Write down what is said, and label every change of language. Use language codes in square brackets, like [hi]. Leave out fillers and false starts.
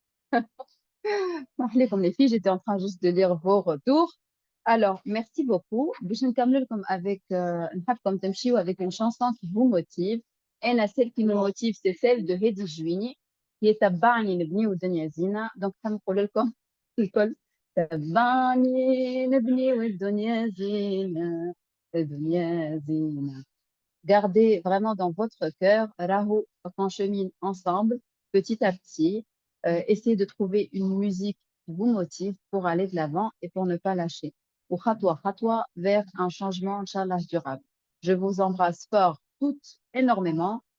[fr] Comme les filles, j'étais en train juste de lire vos retours. Alors, merci beaucoup. [ar] باش نكمل لكم [fr] avec [ar] نحبكم تمشيو [fr] avec une chanson qui vous motive. Et celle qui me motive, c'est celle de Hedi Jouini, qui est [ar] تبعني نبني والدنيا زينة. [fr] Donc, [ar] نقول لكم الكل تبعني نبني والدنيا زينة الدنيا زينة. [fr] Gardez vraiment dans votre cœur, Rahu, qu'on chemine ensemble, petit à petit. Essayez de trouver une musique qui vous motive pour aller de l'avant et pour ne pas lâcher. [ar] Ou khatwa [fr] vers un changement, Inch'Allah, durable. Je vous embrasse fort, toutes, énormément.